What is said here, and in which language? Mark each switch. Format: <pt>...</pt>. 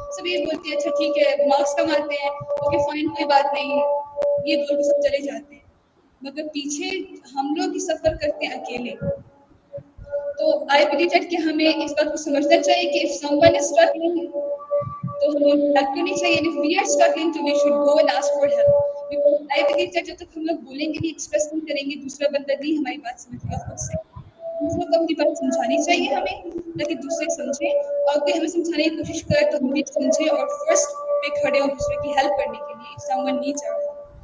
<ur>سب یہ بولتے ہیں اچھا ٹھیک ہے, مارکس کم آتے ہیں, اوکے فائن, کوئی بات نہیں, یہ بول کے سب چلے جاتے ہیں. مگر پیچھے ہم لوگ ہی سفر کرتے ہیں اکیلے. تو</ur> <en>I believe that</en> <ur>کہ ہمیں اس بات کو سمجھنا چاہیے کہ</ur> <en>if someone is struggling</en> <ur>تو ہمیں ہیلپ کرنی چاہیے.</ur> <en>if we are struggling</en> <ur>تو</ur> <en>we should go and ask for help. because I believe that</en> <ur>جب تک ہم لوگ بولیں گے نہیں, ایکسپریس نہیں کریں گے, دوسرا بندہ نہیں ہماری بات سمجھے گا خود سے. دوسروں کو اپنی بات سمجھانی چاہیے ہمیں, تاکہ دوسرے سمجھیں, اور کوئی ہمیں سمجھانے کی کوشش کرے تو ہم بھی سمجھیں اور فرسٹ پہ کھڑے ہوں دوسرے کی ہیلپ کرنے کے لیے</ur> <en>if someone needs our help.</en>